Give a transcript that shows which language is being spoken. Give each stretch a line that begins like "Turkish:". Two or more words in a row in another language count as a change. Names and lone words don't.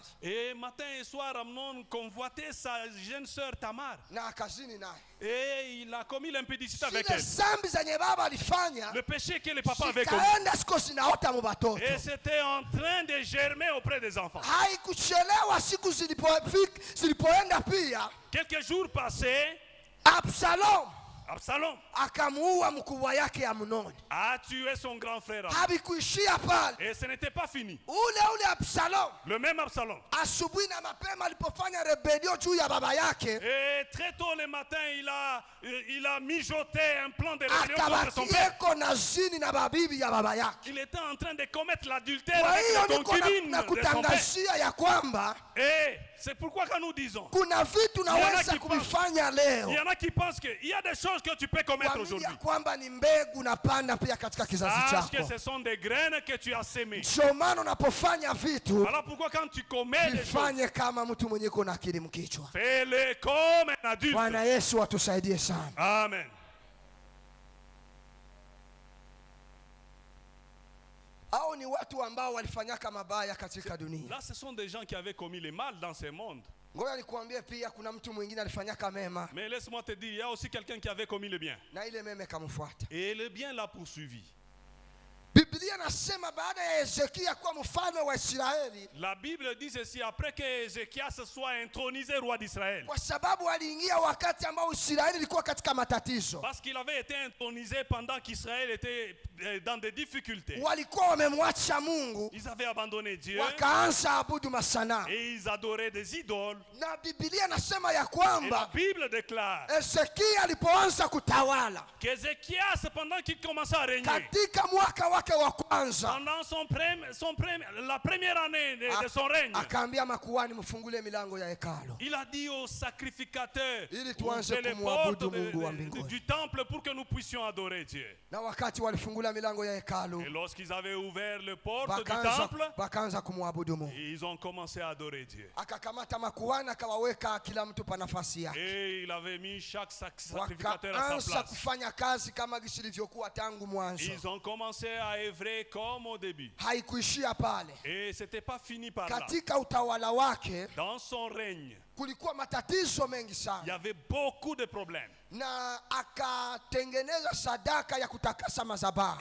French: et matin et soir, Amnon convoitait sa jeune sœur Tamar.
Swahili: na akazini naye.
French: Et il a commis l'impudicité avec
Swahili: Zile
French: elle.
Swahili: zambi zenye baba alifanya
French: Le péché que le papa avait commis.
Swahili: zikaenda siku zinaota mu batoto.
French: Et c'était en train de germer auprès des enfants.
Swahili: Haikuchelewa siku zilipoenda pia,
French: Quelques jours passés, Absalom
Swahili: akamuua mkubwa yake Amnoni.
French: a tué son grand frère.
Swahili: Havikuishia pale,
French: Et ce n'était pas fini.
Swahili: ule Absalom
French: Le même Absalom.
Swahili: asubuhi na mapema alipofanya rebelio juu ya baba yake,
French: Et très tôt le matin, il a mijoté un plan de rébellion contre son père.
Swahili: akabakieko na zini na babibi ya baba yake.
French: Il était en train de commettre l'adultère
Swahili: Kwa
French: avec
Swahili: hiyo
French: les
Swahili: niko
French: concubines
Swahili: na
French: de son père.
Swahili: kutangazia ya kwamba
French: Et c'est pourquoi quand nous disons,
Swahili: kuna vitu naweza
French: qui
Swahili: kuvifanya
French: il
Swahili: leo,
French: y en a qui pensent qu'il y a des choses que tu peux commettre
Swahili: kuamini
French: aujourd'hui.
Swahili: ya kwamba ni mbegu napanda pia katika kizazi
French: Sache que
Swahili: chako.
French: ce sont des graines que tu as sémées.
Swahili: Ndio maana unapofanya vitu
French: Voilà pourquoi quand tu commets des choses,
Swahili: vifanye kama mtu mwenye kuna akili mkichwa.
French: fais-les comme un adulte.
Swahili: Bwana Yesu atusaidie sana. Amen. Hao ni watu ambao walifanyaka mabaya katika dunia.
French: Là, ce sont des gens qui avaient commis le mal dans ce monde.
Swahili: Ngoja nikuambie pia kuna mtu mwingine alifanyaka mema
French: Mais laisse-moi te dire, il y a aussi quelqu'un qui avait commis le bien.
Swahili: na ile mema ikamfuata.
French: Et le bien l'a poursuivi.
Swahili: Biblia nasema baada ya Hezekia kuwa mfalme wa Israeli,
French: La Bible dit ceci, après que Ézéchias soit intronisé roi d'Israël,
Swahili: kwa sababu aliingia wakati ambao Israeli ilikuwa katika matatizo,
French: parce qu'il avait été intronisé pendant qu'Israël était dans des difficultés.
Swahili: walikuwa wamemwacha Mungu,
French: Ils avaient abandonné Dieu
Swahili: wakaanza abudu masanamu.
French: et ils adoraient des idoles.
Swahili: Na Biblia nasema ya
French: Et la
Swahili: kwamba
French: Bible déclare
Swahili: Hezekia alipoanza kutawala
French: qu'Ézéchias, pendant qu'il commençait à régner,
Swahili: katika mwaka wake wa kwanza,
French: pendant la première année de son règne,
Swahili: akaambia makuhani mfungule milango ya hekalu
French: il a dit aux sacrificateurs,
Swahili: ili tuanze
French: ouvrez les
Swahili: kumwabudu
French: portes
Swahili: Mungu wa mbinguni.
French: du temple pour que nous puissions adorer Dieu.
Swahili: Na wakati walifungula milango ya
French: Et
Swahili: hekalu,
French: lorsqu'ils avaient ouvert les portes du temple,
Swahili: wakaanza kumwabudu Mungu.
French: ils ont commencé à adorer Dieu.
Swahili: Akakamata makuhani akawaweka kila mtu pa nafasi yake,
French: Et il avait mis chaque sacrificateur à sa
Swahili: wakaanza
French: place.
Swahili: kufanya kazi kama gisi ilivyokuwa tangu mwanzo.
French: Ils ont commencé à œuvrer comme au début.
Swahili: Haikuishia pale.
French: Et c'était pas fini par là.
Swahili: Katika utawala wake
French: Dans son règne,
Swahili: kulikuwa matatizo mengi
French: il y
Swahili: sana,
French: avait beaucoup de problèmes.
Swahili: na akatengeneza sadaka ya kutakasa madhabahu,